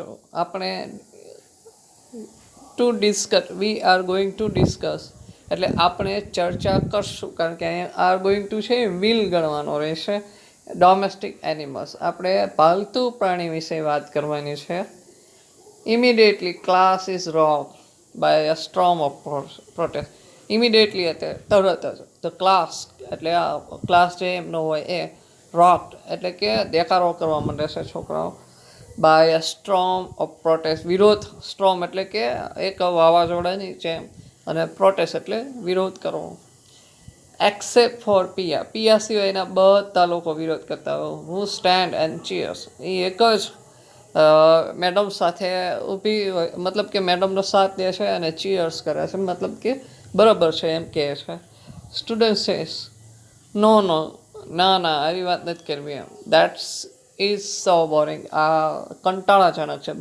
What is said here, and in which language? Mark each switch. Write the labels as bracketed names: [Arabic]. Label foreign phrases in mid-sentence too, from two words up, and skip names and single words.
[Gujarati] આપણે ટુ ડિસ્કસ. [English] we are going to discuss [Gujarati] એટલે આપણે ચર્ચા કરશું, કારણ કે અહીંયા [English] are going to [Gujarati] છે વિલ ગણવાનો રહેશે. [English] domestic animals. [Gujarati] આપણે પાલતુ પ્રાણી વિશે વાત કરવાની છે. [English] Immediately class is rocked by a storm of protest. [Gujarati] Immediately એટલે તરત જ [English] the class [Gujarati] એટલે આ ક્લાસ જે એમનો હોય એ rocked એટલે કે દેખાડો કરવા માંડે છે છોકરાઓ [English] by a storm of protest. [Gujarati] વિરોધ storm એટલે કે એક વાવાઝોડાની જેમ અને protest એટલે વિરોધ કરવો. [English] Except for Pia. [Gujarati] Pia સિવાયના બધા લોકો વિરોધ કરતા હોય. [English] Who stand and cheers. [Gujarati] એ એક જ મેડમ સાથે ઊભી હોય મતલબ કે મેડમનો સાથ દે છે અને ચીયર્સ કરે છે મતલબ કે બરાબર છે એમ કહે છે. [English] student says no no [Gujarati] ના ના આવી વાત નથી કરવી એમ. [English] that's is so boring. [Gujarati] આ કંટાળાજનક છે.